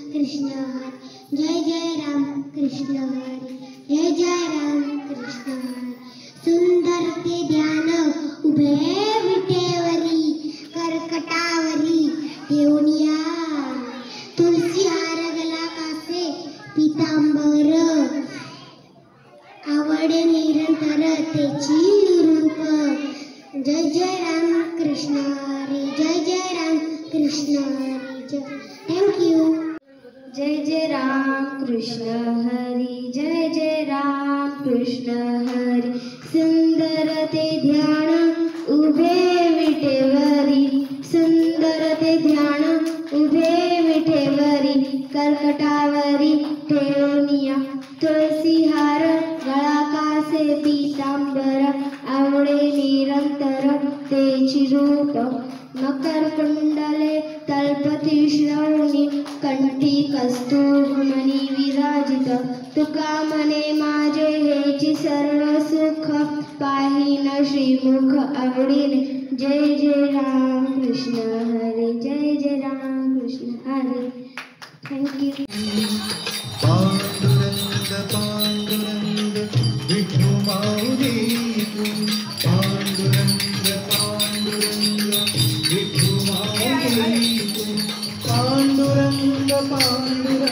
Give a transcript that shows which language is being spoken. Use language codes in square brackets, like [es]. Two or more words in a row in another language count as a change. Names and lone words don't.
[mr] कृष्ण हरी जय जय राम कृष्ण हरी जय जय राम कृष्ण हरी सुंदर ते ध्यान उभे विटेवरी कर्कटावरी ठेवूनिया तुलसी हार गला कासे पीतांबर आवडे निरंतर तेची रूप जय जय राम कृष्ण हरी जय जय राम कृष्ण हरी जय [en] thank you [mr] जय जय राम कृष्ण हरी जय जय राम कृष्ण हरी सुंदर ते ध्यान उभे विटेवरी सुंदर ते ध्यान उभे विटेवरी कर्कटावरी ठेवूनिया तुळसी हार गळा कासे पीतांबर आवडे निरंतर तेची रूप मकर कुंडले तळपती श्रवणी कंठी कस्तूरमणी विराजित तुका मने माझे हेची सर्व सुख पाहिन श्रीमुख आवडीने जय जय राम कृष्ण हरी जय जय राम कृष्ण हरी [en] thank you [mr] पांडुरंग पांडुरंग विठू माऊली पांडुरंग पांडुरंग विठू माऊली पांडुरंग पांडुरंग